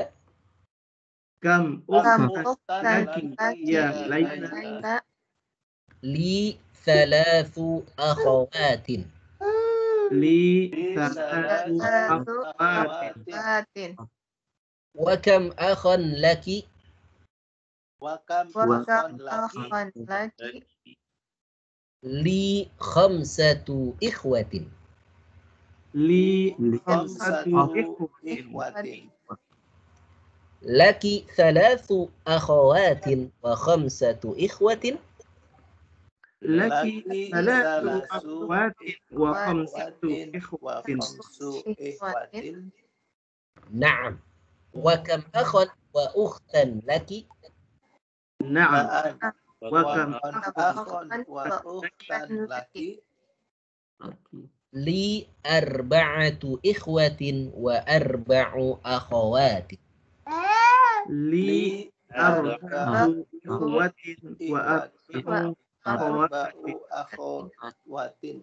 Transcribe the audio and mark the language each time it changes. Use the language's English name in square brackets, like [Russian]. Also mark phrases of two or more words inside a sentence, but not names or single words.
[Arabic] كم أختا لك يا ليلى؟ لي 3 أخوات. Li Salatu salatu akhawatin. وكم أخًا لكِ? Wakam وكم laki. أخًا لكِ? لي خمسة إخوة. Li Khamsatu khamsatu ikhwatin. لكِ ثلاث أخوات وخمسة إخوة. لكِ ثلاث salasu أخوات وخمسة wa ikhwatin. خمس إخوة. Na'am. وكم أخًا وأختًا لكِ? نعم. وكم أخًا وأختًا لكِ. لي أربعة إخوة وأربع أخوات. لي أربعة إخوة وأربع أخوات. akhwatin.